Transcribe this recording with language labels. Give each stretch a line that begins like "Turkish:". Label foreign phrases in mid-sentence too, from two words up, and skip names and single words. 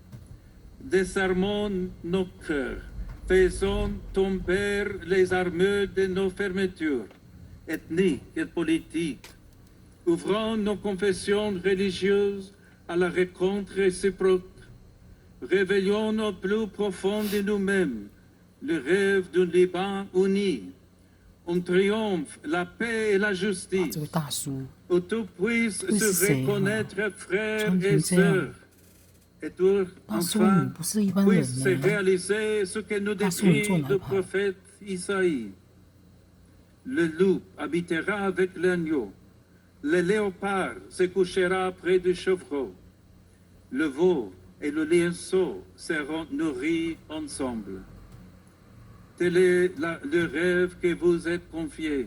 French: Désarmons nos cœurs, faisons tomber les armures de nos fermetures ethniques et politiques, ouvrons nos confessions religieuses à la rencontre réciproque, réveillons au plus profond de nous-mêmes le rêve d'un Liban uni, un triomphe, la paix et la
Chinese: 这
French: justice,
Chinese: 个大叔
French: où tout puisse
Chinese: 会是
French: se
Chinese: 谁啊？
French: reconnaître frères
Chinese: 穿
French: et
Chinese: 成这样，
French: sœurs, et tout
Chinese: 大叔你
French: enfin
Chinese: 不是一般人
French: puisse se
Chinese: 呢。
French: réaliser ce que nous
Chinese: 大叔你
French: décrit
Chinese: 坐哪
French: le
Chinese: 排？
French: prophète Isaïe. Le loup habitera avec l'agneau, le léopard se couchera près du chevreau, le veau et le lionceau seront nourris ensemble. Tel est le rêve que vous êtes confié.